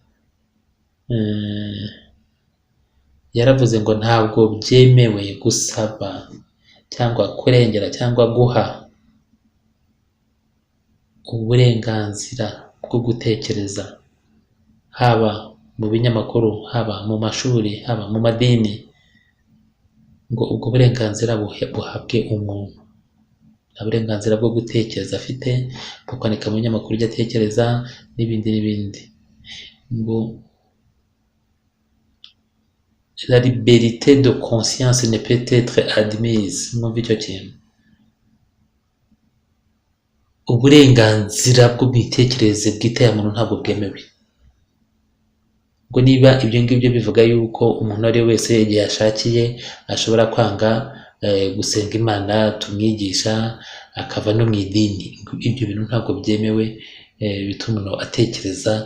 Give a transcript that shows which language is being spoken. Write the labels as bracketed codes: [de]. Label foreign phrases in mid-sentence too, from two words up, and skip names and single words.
[rw] yaravuze ngo ntabwo byemewe gusaba cyangwa kurengera cyangwa guha uburenganzira bwo gutekereza, haba mu binyamakuru, haba mu mashuri, haba mu madini, ngo ubwo burenganzira buhabwe umuntu. Nta burenganzira bwo gutekereza afite, bwo kwandika mu binyamakuru ibyo atekereza n'ibindi. [fr] Ngo la liberté de conscience ne peut être admise. [rw] Mwumva icyo kintu. Uburenganzira bw'imitekerereze bwite ya muntu ntabwo bwemewe. Ngo niba ibyo ngibyo bivuga yuko umuntu ari wese igihe yashakiye ashobora kwanga gusenga Imana tumwigisha akava no mu idini, ibyo bintu ntabwo byemewe, bituma umuntu atekereza.